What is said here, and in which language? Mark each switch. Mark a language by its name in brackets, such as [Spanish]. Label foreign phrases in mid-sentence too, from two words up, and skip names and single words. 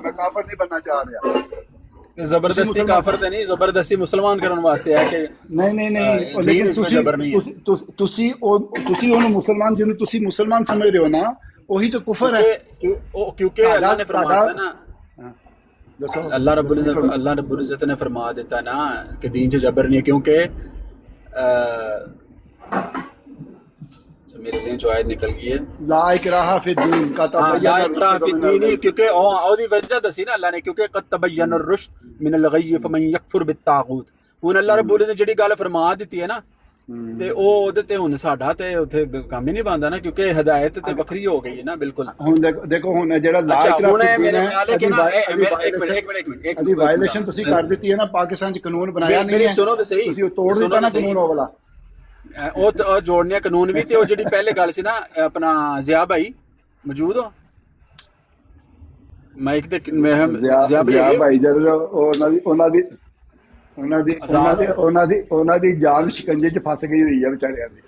[Punjabi] ਮੈਂ ਕਾਫਰ ਨਹੀਂ ਬਣਨਾ ਚਾਹ ਰਿਹਾ। ਜ਼ਬਰਦਸਤੀ ਕਾਫਰ ਤੇ ਨਹੀਂ, ਜ਼ਬਰਦਸਤੀ ਮੁਸਲਮਾਨ ਕਰਨ ਵਾਸਤੇ ਹੈ ਕਿ ਨਹੀਂ ਲੇਕਿਨ ਤੁਸੀਂ ਉਹਨੂੰ ਮੁਸਲਮਾਨ, ਜਿਹਨੂੰ ਤੁਸੀਂ ਮੁਸਲਮਾਨ ਸਮਝ ਰਹੇ ਹੋ ਨਾ, ਉਹੀ ਤਾਂ ਕੁਫਰ ਹੈ। ਕਿਉਂਕਿ ਅੱਲਾਹ ਨੇ ਫਰਮਾਇਆ ਨਾ, ਦੱਸੋ। [Urdu] اللہ رب العزت نے فرما دیتا نا کہ دین سے جبر نہیں ہے، کیونکہ میرے ذہن جو آیت نکل گئی ہے [Arabic] لا اکراہ فی الدین کا لا اکراہ فی الدین، [Punjabi] کیونکہ اوہدی وجہ دسی نا اللہ نے، کیونکہ [Arabic] قد تبین الرشد من الغی فمن یکفر بالطاغوت۔ [Punjabi] ہن اللہ رب العزت نے جڑی گل فرما دیتی ہے نا تے او اودے تے ہن ساڈا تے اوتھے کام ہی نہیں بندا نا، کیونکہ ہدایت تے وکری ہو گئی ہے نا بالکل۔ ہن دیکھو ہن جڑا [Arabic] لا اکراہ فی الدین [Punjabi] ہے، ایک وائلیشن تسی کر دیتی ہے نا، پاکستان وچ قانون بنایا نہیں ہے، میری سنو تے صحیح، تسی توڑ دیتا نا قانون والا۔ ਉਹ ਜੋੜਨੇ ਕਾਨੂੰਨ ਵੀ, ਤੇ ਉਹ ਜਿਹੜੀ ਪਹਿਲੇ ਗੱਲ ਸੀ ਨਾ ਆਪਣਾ ਜ਼ਿਆ ਭਾਈ ਮੌਜੂਦ ਹੋ ਮਾਈਕ ਤੇ? ਜ਼ਿਆ ਭਾਈ ਜਦੋਂ ਉਹਨਾਂ ਦੀ ਜਾਨ ਸ਼ਿਕੰਜੇ 'ਚ ਫਸ ਗਈ ਹੋਈ ਆ ਵਿਚਾਰਿਆਂ ਦੀ।